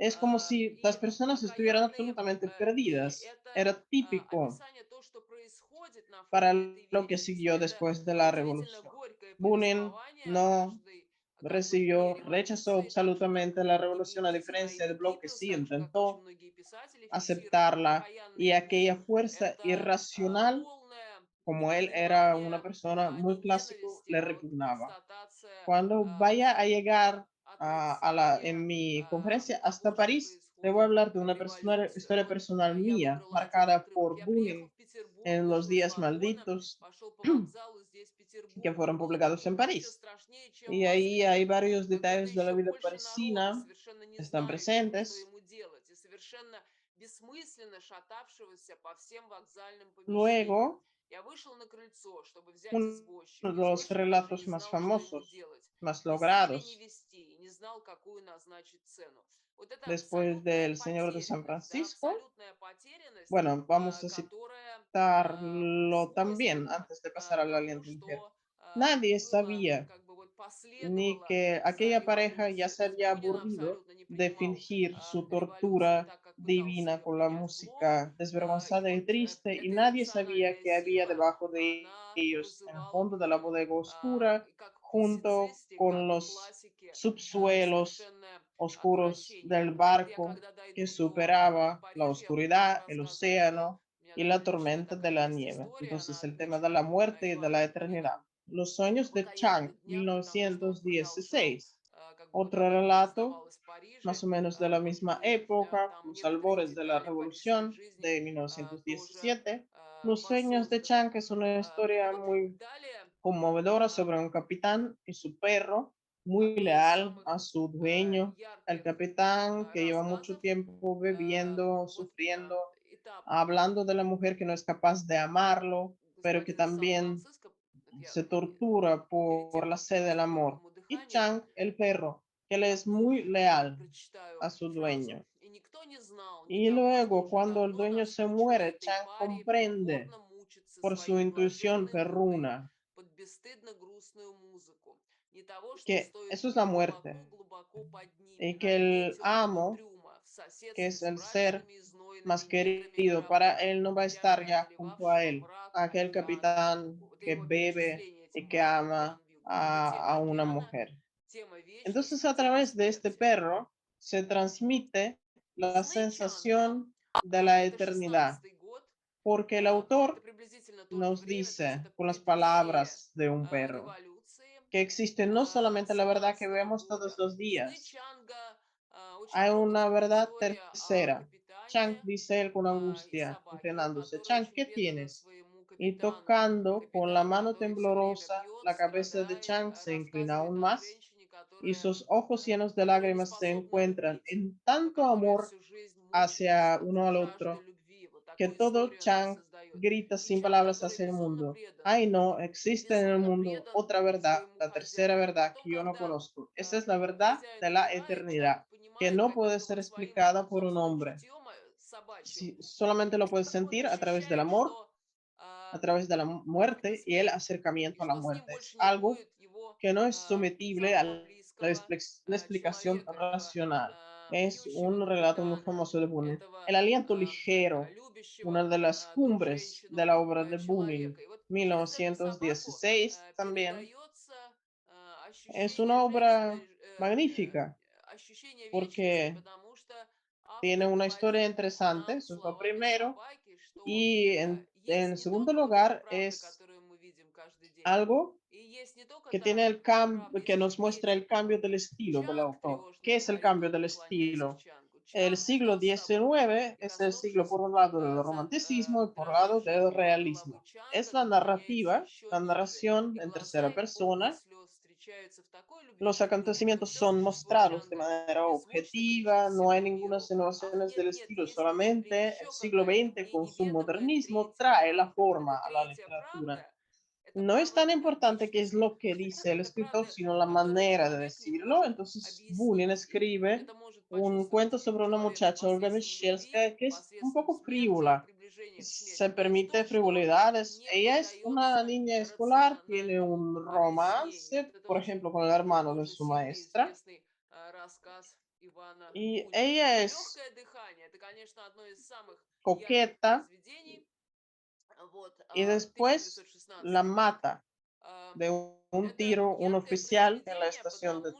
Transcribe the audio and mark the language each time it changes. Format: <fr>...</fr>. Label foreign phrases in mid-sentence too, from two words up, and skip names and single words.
<es>como si las</es> <ru>И</ru> <es>personas estuvieran</es> <ru>постоянные</ru> <es>absolutamente</es> <ru>и</ru> <es>perdidas.</es> <ru>это</ru> <es>Era típico.</es> <ru>описание то, что происходит, подходит на</ru> <es>para</es> <ru>фоне этой</ru> <es>lo que</es> <ru>вечности.</ru> <es>siguió</es> <ru>Это</ru> <es>después de la</es> <ru>удивительно</ru> <es>revolución.</es> <ru>горькое</ru> <es>Bunin</es> <ru>повествование</ru> <es>no</es> <ru>каждой как бы дне</ru> <es>rechazó</es> <ru>революции, так что</ru> <es>absolutamente la</es> <ru>не</ru> <es>revolución, a</es> <ru>берите на</ru> <es>diferencia</es> <ru>это</ru> <es>del bloque,</es> <ru>Гиппиус,</ru> <es>sí</es> <ru>так же, как очень</ru> <es>intentó</es> <ru>многие писатели фиксировали.</ru> <es>aceptarla y</es> <ru>Покаянные</ru> <es>aquella</es> <ru>дни —</ru> <es>fuerza</es> <ru>это</ru> <es>irracional,</es> <ru>полное</ru> <es>como él era una</es> <ru>непонимание,</ru> <es>persona muy clásico,</es> <ru>ненависти,</ru> <es>le</es> <ru>а вот</ru> <es>repugnaba.</es> <ru>констатация</ru> <es>Cuando vaya a llegar en</es> <ru>отрицания</ru> <es>mi conferencia</es> <ru>того,</ru> <es>hasta</es> <ru>что</ru> <es>París, te voy a</es> <ru>происходит</ru> <es>hablar de</es> <ru>в</ru> <es>una</es> <ru>революции.</ru> <es>historia</es> <ru>Вот</ru> <es>personal</es> <ru>я</ru> <es>mía,</es> <ru>выбрала один</ru> <es>marcada</es> <ru>отрывок.</ru> <es>por</es> <ru>Я приехал</ru> <es>Bunin</es> <ru>в Петербург,</ru> <es>en los</es> <ru>вышел из</ru> <es>días</es> <ru>вагона,</ru> <es>malditos</es> <ru>пошел по вокзалу здесь,</ru> <es>que</es> <ru>Петербург.</ru> <es>fueron</es> <ru>Было</ru> <es>publicados en</es> <ru>еще</ru> <es>París.</es> <ru>страшнее, чем в</ru> <es>Y ahí</es> <ru>Москве.</ru> <es>hay varios</es> <ru>Как будто</ru> <es>detalles de la</es> <ru>еще</ru> <es>vida</es> <ru>больше народу,</ru> <es>parisina,</es> <ru>совершенно не</ru> <es>están</es> <ru>знающего, что</ru> <es>presentes.</es> <ru>ему делать, и совершенно бессмысленно шатавшегося по всем вокзальным помещениям.</ru> <es>Luego,</es> <ru>Я вышел на крыльцо, чтобы взять</ru> <es>uno de</es> <ru>извозчика.</ru> <es>los</es> <ru>Извозчик даже</ru> <es>relatos</es> <ru>не</ru> <es>más</es> <ru>знал, что ему</ru> <es>famosos,</es> <ru>делать.</ru> <es>más</es> <ru>Вести или не</ru> <es>logrados,</es> <ru>вести, и не знал, какую назначить цену. Вот это</ru> <es>después</es> <ru>абсолютная</ru> <es>del Señor de San</es> <ru>потерянность, да,</ru> <es>Francisco.</es> <ru>абсолютная потерянность,</ru> <es>Bueno, vamos a</es> <ru>которая</ru> <es>citarlo también</es> <ru>свойственна</ru> <es>antes de pasar al</es> <ru>тому,</ru> <es>aliento ligero.</es> <ru>что</ru> <es>Nadie</es> <ru>было,</ru> <es>sabía</es> <ru>как бы вот</ru> <es>ni</es> <ru>последовало</ru> <es>que</es> <ru>за</ru> <es>aquella pareja ya</es> <ru>революцией.</ru> <es>se</es> <ru>То есть</ru> <es>había</es> <ru>Бунин</ru> <es>aburrido</es> <ru>абсолютно не</ru> <es>de</es> <ru>понимал</ru> <es>fingir su</es> <ru>революции</ru> <es>tortura</es> <ru>так, как пытался</ru> <es>divina</es> <ru>ее</ru> <es>con la</es> <ru>принять Блок.</ru> <es>música</es> <ru>И</ru> <es>desvergonzada y</es> <ru>вот</ru> <es>triste, y</es> <ru>эта</ru> <es>nadie sabía</es> <ru>иррациональная</ru> <es>que había</es> <ru>сила,</ru> <es>debajo de</es> <ru>она</ru> <es>ellos, en el</es> <ru>вызывала</ru> <es>fondo de la</es> <ru>Бунина</ru> <es>bodega oscura,</es> <ru>как в</ru> <es>junto</es> <ru>публицистике,</ru> <es>con</es> <ru>как в</ru> <es>los</es> <ru>классике,</ru> <es>subsuelos</es> <ru>совершенное</ru> <es>oscuros</es> <ru>отвращение.</ru> <es>del</es> <ru>Вот я</ru> <es>barco</es> <ru>когда</ru> <es>que</es> <ru>дойду до</ru> <es>superaba la</es> <ru>Парижа, я буду вам</ru> <es>oscuridad, el</es> <ru>рассказывать, что</ru> <es>océano</es> <ru>у меня</ru> <es>y</es> <ru>даже</ru> <es>la</es> <ru>личная</ru> <es>tormenta de</es> <ru>такая</ru> <es>la</es> <ru>есть</ru> <es>nieve.</es> <ru>история, она</ru> <es>Entonces, el tema de la</es> <ru>отмечена</ru> <es>muerte y de la</es> <ru>Иваном</ru> <es>eternidad.</es> <ru>Буниным</ru> <es>Los sueños de Chang,</es> <ru>покаянных днях, потому что он продолжал</ru> <es>1916.</es> <ru>как бы вот</ru> <es>Otro</es> <ru>об этом</ru> <es>relato,</es> <ru>издавалось в Париже,</ru> <es>más o menos de la</es> <ru>вот,</ru> <es>misma</es> <ru>и</ru> <es>época,</es> <ru>там</ru> <es>los</es> <ru>некоторые</ru> <es>albores de la</es> <ru>детали парижской</ru> <es>Revolución</es> <ru>жизни</ru> <es>de</es> <ru>тоже</ru> <es>1917. Los sueños de</es> <ru>воссозданы.</ru> <es>Chang es una</es> <ru>И</ru> <es>historia</es> <ru>вот</ru> <es>muy</es> <ru>далее</ru> <es>conmovedora sobre un capitán y su perro, muy</es> <ru>одно из</ru> <es>leal</es> <ru>самых</ru> <es>a su dueño. El</es> <ru>ярких</ru> <es>capitán que lleva mucho</es> <ru>рассказов,</ru> <es>tiempo bebiendo,</es> <ru>вот</ru> <es>sufriendo,</es> <ru>этап,</ru> <es>hablando de la mujer que no es capaz de amarlo, pero que</es> <ru>господин</ru> <es>también</es> <ru>Сан-Франциско, это я</ru> <es>se tortura</es> <ru>перед</ru> <es>por</es> <ru>тем,</ru> <es>la</es> <ru>как</ru> <es>sed del</es> <ru>перейти к</ru> <es>amor.</es> <ru>горькому</ru> <es>Y</es> <ru>дыханию,</ru> <es>Chang, el perro, que le es</es> <ru>одну</ru> <es>muy leal</es> <ru>прочитаю</ru> <es>a su</es> <ru>фразу.</ru> <es>dueño.</es> <ru>И никто не знал,</ru> <es>Y</es> <ru>никому, что</ru> <es>luego,</es> <ru>уже</ru> <es>cuando el</es> <ru>давно</ru> <es>dueño se</es> <ru>наскучило</ru> <es>muere,</es> <ru>этой</ru> <es>Chang</es> <ru>паре</ru> <es>comprende</es> <ru>притворно мучиться</ru> <es>por su</es> <ru>своей</ru> <es>intuición</es> <ru>блаженной мукой</ru> <es>perruna</es> <ru>под бесстыдно грустную музыку. Не того, что</ru> <es>que</es> <ru>стоит</ru> <es>eso es la muerte</es> <ru>глубоко под ними,</ru> <es>y</es> <ru>на</ru> <es>que</es> <ru>дне</ru> <es>el</es> <ru>темного</ru> <es>amo,</es> <ru>трюма, в</ru> <es>que</es> <ru>соседстве</ru> <es>es</es> <ru>с</ru> <es>el ser</es> <ru>мрачными и знойными</ru> <es>más</es> <ru>неграми</ru> <es>querido para</es> <ru>мировых,</ru> <es>él, no va a estar</es> <ru>тяжко</ru> <es>ya junto a</es> <ru>одолевавшего</ru> <es>él,</es> <ru>мрака</ru> <es>aquel</es> <ru>и ада</ru> <es>capitán</es> <ru>Богу. Вот</ru> <es>que</es> <ru>его</ru> <es>bebe</es> <ru>перечисление</ru> <es>y</es> <ru>этих</ru> <es>que</es> <ru>богов</ru> <es>ama</es> <ru>Гранд-Вью. Вот это тема</ru> <es>a una</es> <ru>океана,</ru> <es>mujer.</es> <ru>тема</ru> <es>Entonces,</es> <ru>вечности,</ru> <es>a</es> <ru>тема</ru> <es>través de este</es> <ru>смерти.</ru> <es>perro se transmite la</es> <ru>Сны Чанга —</ru> <es>sensación de la</es> <ru>это</ru> <es>eternidad,</es> <ru>16-й год,</ru> <es>porque el</es> <ru>это</ru> <es>autor</es> <ru>приблизительно то же</ru> <es>nos</es> <ru>время, то есть</ru> <es>dice</es> <ru>это</ru> <es>con las</es> <ru>преддверие</ru> <es>palabras de un perro</es> <ru>революции</ru> <es>que existe no solamente la verdad que</es> <ru>17</ru> <es>vemos todos</es> <ru>года.</ru> <es>los</es> <ru>Сны</ru> <es>días,</es> <ru>Чанга очень</ru> <es>hay una</es> <ru>трогательная</ru> <es>verdad</es> <ru>история о</ru> <es>tercera. Chang,</es> <ru>капитане</ru> <es>dice él con</es> <ru>и</ru> <es>angustia,</es> <ru>собаке,</ru> <es>inclinándose,</es> <ru>который</ru> <es>Chang,</es> <ru>очень</ru> <es>¿qué</es> <ru>предан</ru> <es>tienes?</es> <ru>своему</ru> <es>Y</es> <ru>капитану.</ru> <es>tocando con la</es> <ru>Капитан,</ru> <es>mano</es> <ru>который все время</ru> <es>temblorosa</es> <ru>пьет,</ru> <es>la cabeza de</es> <ru>страдает,</ru> <es>Chang, se inclina</es> <ru>рассказывает</ru> <es>aún</es> <ru>о</ru> <es>más</es> <ru>женщине,</ru> <es>y</es> <ru>которая,</ru> <es>sus ojos llenos de</es> <ru>которая не</ru> <es>lágrimas se</es> <ru>способна</ru> <es>encuentran</es> <ru>любить,</ru> <es>en tanto</es> <ru>которая</ru> <es>amor</es> <ru>всю жизнь</ru> <es>hacia</es> <ru>мучается</ru> <es>uno al</es> <ru>жаждой</ru> <es>otro</es> <ru>любви. Вот</ru> <es>que</es> <ru>такую</ru> <es>todo</es> <ru>историю нам</ru> <es>Chang</es> <ru>создает.</ru> <es>grita</es> <ru>И</ru> <es>sin</es> <ru>Чан,</ru> <es>palabras</es> <ru>который</ru> <es>hacia el</es> <ru>безумно</ru> <es>mundo.</es> <ru>предан,</ru> <es>Ay, no, existe en el</es> <ru>безумно</ru> <es>mundo</es> <ru>предан</ru> <es>otra verdad,</es> <ru>своему</ru> <es>la tercera</es> <ru>хозяину.</ru> <es>verdad</es> <ru>Потом,</ru> <es>que yo no</es> <ru>когда</ru> <es>conozco. Esa es la verdad</es> <ru>хозяин</ru> <es>de la</es> <ru>умирает, Чан</ru> <es>eternidad, que</es> <ru>понимает</ru> <es>no puede</es> <ru>каким-то</ru> <es>ser</es> <ru>вот своим</ru> <es>explicada por un</es> <ru>отцовским</ru> <es>hombre.</es> <ru>чутьем собачьим.</ru> <es>Solamente lo puedes</es> <ru>Он</ru> <es>sentir a través del</es> <ru>ощущает,</ru> <es>amor,</es> <ru>что</ru> <es>a través de la</es> <ru>это</ru> <es>muerte y el</es> <ru>смерть, и</ru> <es>acercamiento a la</es> <ru>что с nим</ru> <es>muerte. Es</es> <ru>больше не</ru> <es>algo</es> <ru>будет его</ru> <es>que no es sometible a</es> <ru>самого</ru> <es>la</es> <ru>близкого</ru> <es>explicación</es> <ru>человека, этого</ru> <es>racional. Es</es> <ru>пьющего</ru> <es>un relato muy</es> <ru>капитана,</ru> <es>famoso de Bunin.</es> <ru>этого</ru> <es>El aliento ligero, una</es> <ru>любящего</ru> <es>de las</es> <ru>ту</ru> <es>cumbres de</es> <ru>женщину</ru> <es>la obra de Bunin,</es> <ru>человека. И вот через эту собаку</ru> <es>1916 también.</es> <ru>передается</ru> <es>Es</es> <ru>ощущение</ru> <es>una obra э, magnífica</es> <ru>ощущение вечности,</ru> <es>porque</es> <ru>потому что</ru> <es>tiene</es> <ru>автор</ru> <es>una historia</es> <ru>говорит</ru> <es>interesante,</es> <ru>нам</ru> <es>eso es lo</es> <ru>словами</ru> <es>primero.</es> <ru>собаки, что</ru> <es>Y</es> <ru>есть</ru> <es>en</es> <ru>не</ru> <es>segundo</es> <ru>только вот эта</ru> <es>lugar</es> <ru>правда,</ru> <es>es</es> <ru>которую мы видим каждый день,</ru> <es>algo</es> <ru>и есть не только</ru> <es>que</es> <ru>та</ru> <es>tiene</es> <ru>правда,</ru> <es>que</es> <ru>эти</ru> <es>nos muestra</es> <ru>эти</ru> <es>el cambio del estilo del</es> <ru>Чанг</ru> <es>autor.</es> <ru>тревожный</ru> <es>¿Qué es el</es> <ru>говорит,</ru> <es>cambio</es> <ru>он</ru> <es>del</es> <ru>наклоняясь к</ru> <es>estilo?</es> <ru>Чангу.</ru> <es>El</es> <ru>Чанг</ru> <es>siglo</es> <ru>встал с собой</ru> <es>XIX</es> <ru>и,</ru> <es>es el siglo por</es> <ru>коснувшись</ru> <es>un lado del romanticismo y por el lado</es> <ru>дрожащей</ru> <es>del</es> <ru>головы</ru> <es>realismo. Es</es> <ru>Чанга,</ru> <es>la</es> <ru>наклоняется</ru> <es>narrativa,</es> <ru>еще</ru> <es>la</es> <ru>ниже,</ru> <es>narración</es> <ru>и</ru> <es>en</es> <ru>глаза</ru> <es>tercera</es> <ru>их полные</ru> <es>persona.</es> <ru>слез встречаются в такой</ru> <es>Los</es> <ru>любвеобильной, как бы</ru> <es>acontecimientos</es> <ru>все</ru> <es>son</es> <ru>существо</ru> <es>mostrados de</es> <ru>Чанга</ru> <es>manera</es> <ru>беззвучно кричит</ru> <es>objetiva, no hay</es> <ru>всему</ru> <es>ninguna</es> <ru>миру: ах,</ru> <es>innovaciones</es> <ru>нет,</ru> <es>del</es> <ru>нет,</ru> <es>estilo,</es> <ru>есть, есть</ru> <es>solamente el</es> <ru>еще</ru> <es>siglo</es> <ru>какая-то</ru> <es>XX con su</es> <ru>неведомая</ru> <es>modernismo</es> <ru>третья</ru> <es>trae la</es> <ru>правда. Вот эта</ru> <es>forma a la</es> <ru>третья</ru> <es>literatura.</es> <ru>правда — это</ru> <es>No es</es> <ru>правда</ru> <es>tan</es> <ru>о</ru> <es>importante qué es</es> <ru>вечности.</ru> <es>lo que dice el</es> <ru>Это</ru> <es>escritor,</es> <ru>правда,</ru> <es>sino la</es> <ru>которую</ru> <es>manera de</es> <ru>человек не</ru> <es>decirlo.</es> <ru>может</ru> <es>Entonces, Bunin</es> <ru>объяснить. И</ru> <es>escribe</es> <ru>это может</ru> <es>un</es> <ru>почувствовать</ru> <es>cuento sobre una</es> <ru>человек</ru> <es>muchacha, Olga</es> <ru>посредством любви,</ru> <es>Michelska, que es un</es> <ru>посредством</ru> <es>poco</es> <ru>смерти и</ru> <es>frívola.</es> <ru>приближения к</ru> <es>Se</es> <ru>смерти. Но это</ru> <es>permite</es> <ru>то, что</ru> <es>frivolidades.</es> <ru>не</ru> <es>Ella es una</es> <ru>поддается</ru> <es>niña escolar, tiene</es> <ru>рациональному</ru> <es>un</es> <ru>объяснению. Вот</ru> <es>romance,</es> <ru>это</ru> <es>por</es> <ru>очень</ru> <es>ejemplo, con el hermano de</es> <ru>тоже</ru> <es>su</es> <ru>сильный,</ru> <es>maestra.</es> <ru>известный рассказ Ивана</ru> <es>Y</es> <ru>Бунина.</ru> <es>ella es</es> <ru>«Легкое дыхание» — это, конечно, одно из самых ярких</ru> <es>coqueta,</es> <ru>произведений</ru> <es>y</es> <ru>В</ru> <es>después la</es> <ru>1916 году.</ru> <es>mata de un</es> <ru>Это</ru> <es>tiro un</es> <ru>яркое</ru> <es>oficial en la</es> <ru>произведение,</ru> <es>estación de</es>